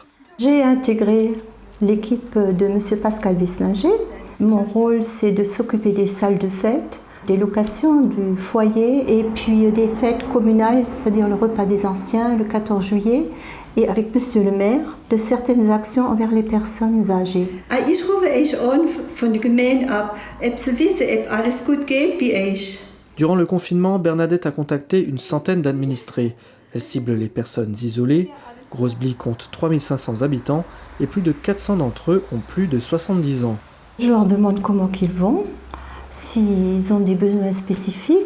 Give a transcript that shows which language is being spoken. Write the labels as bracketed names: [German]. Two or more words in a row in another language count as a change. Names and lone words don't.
[French] J'ai intégré l'équipe de M. Pascal Wisslinger. Mon rôle, c'est de s'occuper des salles de fête, des locations du foyer et puis des fêtes communales, c'est-à-dire le repas des anciens, le 14 juillet, et avec Monsieur le maire, de certaines actions envers les personnes âgées. [German] Ich rufe euch an von der Gemeinde ab, ob Sie wissen, ob alles gut geht bei euch. [French] Durant le confinement, Bernadette a contacté une centaine d'administrés. Elle cible les personnes isolées. Grosby compte 3500 habitants et plus de 400 d'entre eux ont plus de 70 ans. Je leur demande comment ils vont, s'ils ont des besoins spécifiques.